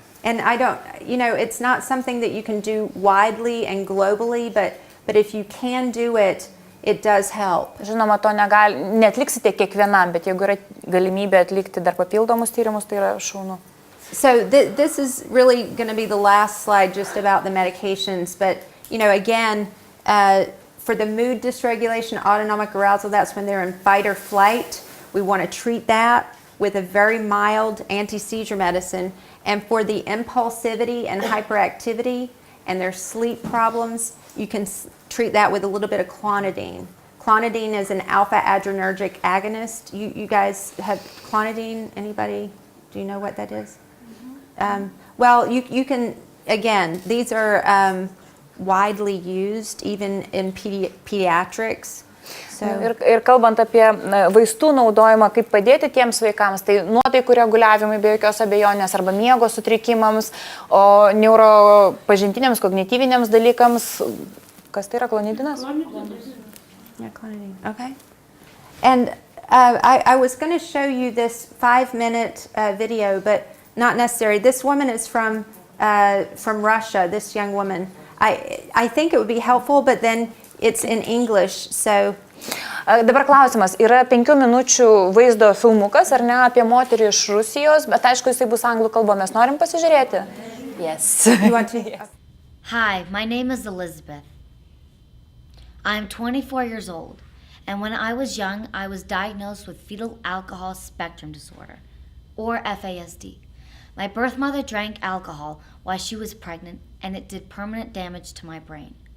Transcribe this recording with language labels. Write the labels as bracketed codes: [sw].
[en] And I don't, it's not something that you can do widely and globally, but if you can do it, it does help. [lt] Žinoma, to neatliksite kiekvienam, bet jeigu yra galimybė atlikti dar papildomus tyrimus, tai yra šaunu. [en] So this is really going to be the last slide just about the medications, but again, for the mood dysregulation, autonomic arousal, that's when they're in fight or flight. We want to treat that with a very mild anti-seizure medicine. And for the impulsivity and hyperactivity and their sleep problems, you can treat that with a little bit of clonidine. Clonidine is an alpha-adrenergic agonist. You guys have clonidine? Anybody? Do you know what that is? Well, you can, again, these are widely used even in pediatrics. So. [lt] Ir kalbant apie vaistų naudojimą, kaip padėti tiems vaikams, tai nuotaikų reguliavimai be jokios abejonės arba miego sutrikimams, o neuropažintiniams, kognityviniams dalykams, kas tai yra klonidinas? [en] Yeah, clonidine. Okay. And I was going to show you this 5-minute video, but not necessary. This woman is from Russia, this young woman. I think it would be helpful, but then it's in English, so... [lt] Dabar klausimas, yra 5 minučių vaizdo filmukas, ar ne, apie moterį iš Rusijos, bet aišku, jisai bus anglų kalba, mes norim pasižiūrėti? [en] Yes. You want to? Yes. Hi, my name is Elizabeth. I'm 24 years old, And when I was young, I was diagnosed with fetal alcohol spectrum disorder, or FASD. My birth mother drank alcohol while she was pregnant, and it did permanent damage to my brain.